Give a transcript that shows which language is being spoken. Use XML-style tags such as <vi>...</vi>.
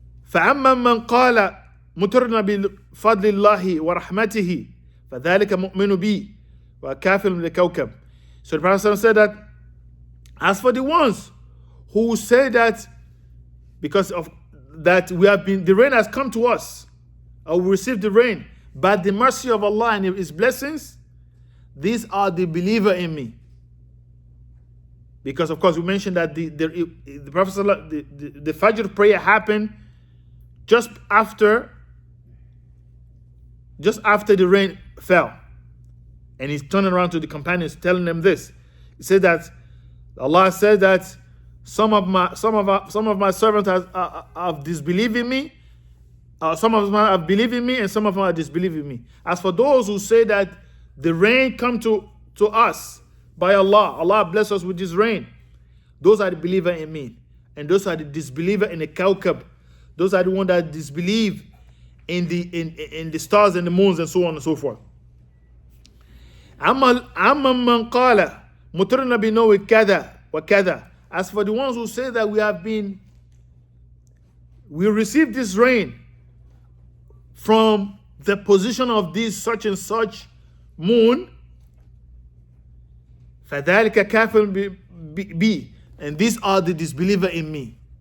<ar>فأما من قال مطرنا بفضل الله ورحمته فذلك مؤمن بي وكافر بالكوكب.</ar> <en>So the Prophet said that as for the ones who say that because of that the rain has come to us, or we received the rain by the mercy of Allah and His blessings, these are the believer in me. Because of course we mentioned that the Prophet the Fajr prayer happened just after the rain fell, and he's turning around to the companions telling them this. He said that Allah said that some of my servants have disbelieved in me, some of them have believed in me, and some of them are disbelieving me. As for those who say that the rain come to us by Allah, Allah bless us with this rain, those are the believer in me, and those are the disbeliever in the Kawkab. Those are the ones that disbelieve in the stars and the moons and so on and so forth.</en> <ar>أما من قال مطرنا بنوء كذا وكذا.</ar> <en>As for the ones who say that we received this rain from the position of this such and such moon,</en> <ar>فذلك كافر بي,</ar> <en>and these are the disbeliever in me.</en>